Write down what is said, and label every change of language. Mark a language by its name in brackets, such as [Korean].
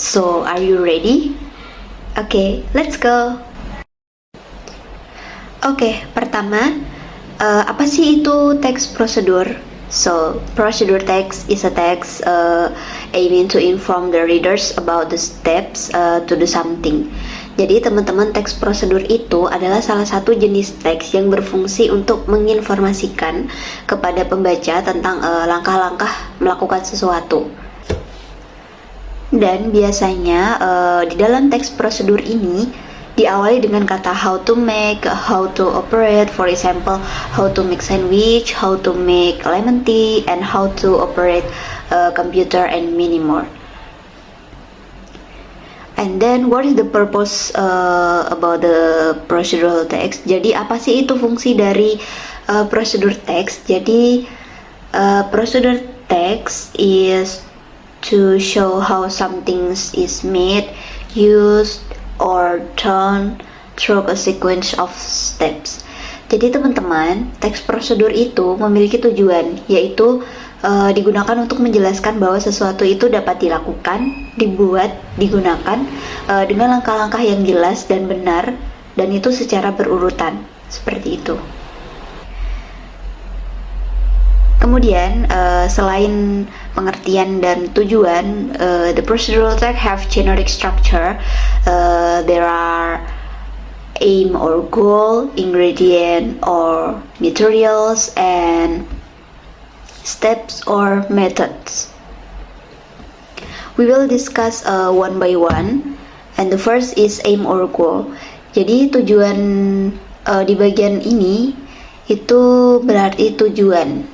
[English] So, are you ready? Okay, let's go. [Indonesian] Oke, pertama, apa sih itu teks prosedur? [English] So, procedure text is a text aiming to inform the readers about the steps to do something. [Indonesian] Jadi teman-teman, teks prosedur itu adalah salah satu jenis teks yang berfungsi untuk menginformasikan kepada pembaca tentang langkah-langkah melakukan sesuatu. Dan biasanya di dalam teks prosedur ini diawali dengan kata [English] how to make, how to operate. For example, how to make sandwich, how to make lemon tea, and how to operate computer and many more. And then what is the purpose about the procedural text? [Indonesian] Jadi apa sih itu fungsi dari prosedur text? Jadi prosedur [English] text is to show how something is made, used, or done through a sequence of steps. [Indonesian] Jadi teman-teman, teks prosedur itu memiliki tujuan, yaitu digunakan untuk menjelaskan bahwa sesuatu itu dapat dilakukan, dibuat, digunakan dengan langkah-langkah yang jelas dan benar, dan itu secara berurutan, seperti itu. Kemudian, selain pengertian dan tujuan, [English] the procedural text have generic structure. There are aim or goal, ingredient or materials, and steps or methods. We will discuss one by one, and the first is aim or goal. [Indonesian] Jadi tujuan di bagian ini itu berarti tujuan.